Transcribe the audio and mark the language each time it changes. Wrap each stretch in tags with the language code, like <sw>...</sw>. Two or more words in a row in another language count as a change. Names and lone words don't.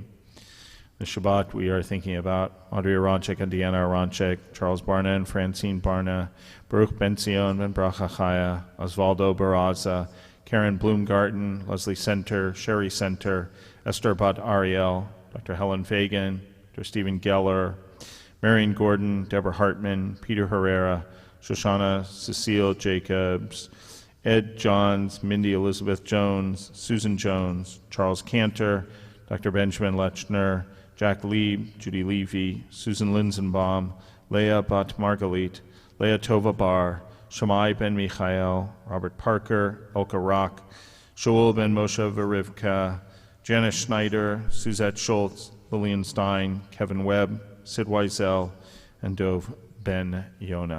<en>This Shabbat, we are thinking about Audrey Aronchik and Deanna Aronchik, Charles Barna and Francine Barna, Baruch Ben Zion Ben Bracha Chaya, Osvaldo Barraza, Karen Bloomgarten, Leslie Center, Sherry Center, Esther Bat Ariel, Dr. Helen Fagan, Dr. Stephen Geller, Marion Gordon, Deborah Hartman, Peter Herrera, Shoshana Cecile Jacobs, Ed Johns, Mindy Elizabeth Jones, Susan Jones, Charles Cantor, Dr. Benjamin Lechner, Jack Lieb, Judy Levy, Susan Linsenbaum, Leah Bat Margalit, Leah Tova Bar, Shammai Ben Michael, Robert Parker, Elka Rock, Shaul Ben Moshe Verivka, Janice Schneider, Suzette Schultz, Lillian Stein, Kevin Webb, Sid Weisel, and Dov Ben Yona.</en>